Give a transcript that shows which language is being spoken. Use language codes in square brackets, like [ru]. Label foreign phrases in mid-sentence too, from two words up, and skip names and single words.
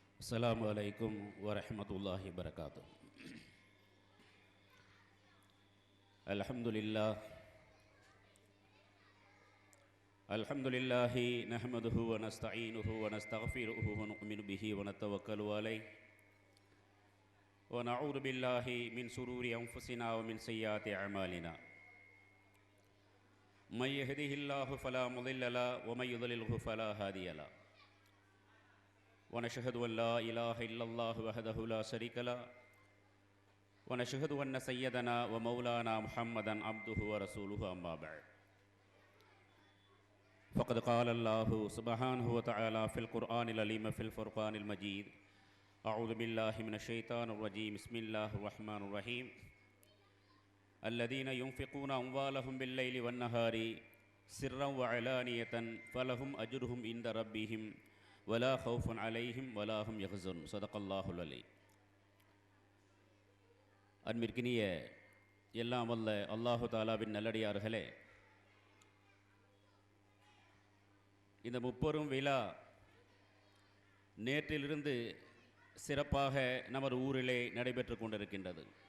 [ar] السلام عليكم ورحمة الله وبركاته. الحمد لله نحمده ونستعينه ونستغفره ونؤمن به ونتوكل عليه ونعوذ بالله من شرور أنفسنا ومن سيئات أعمالنا. من يهده الله فلا مضل له ومن يضلل فلا هادي له. ونشهد أن لا إله إلا الله وحده لا شريك له ونشهد أن سيدنا ومولانا محمدا عبده ورسوله أما بعد فقد قال الله سبحانه وتعالى في القرآن العظيم في الفرقان المجيد أعوذ بالله من الشيطان الرجيم بسم الله الرحمن الرحيم الذين ينفقون أموالهم بالليل والنهار سرا وعلانية فلهم أجرهم عند ربهم ولا خوف عليهم ولا هم يحزنون صدق الله العلي. [ta] அன்பிற்கினிய எல்லாம் வல்ல அல்லாஹு தஆலாவின் நல்லடியார்களே, இந்த முப்பெரும் விழா நேற்றிலிருந்து சிறப்பாக நமது ஊரிலே நடைபெற்று கொண்டிருக்கின்றது.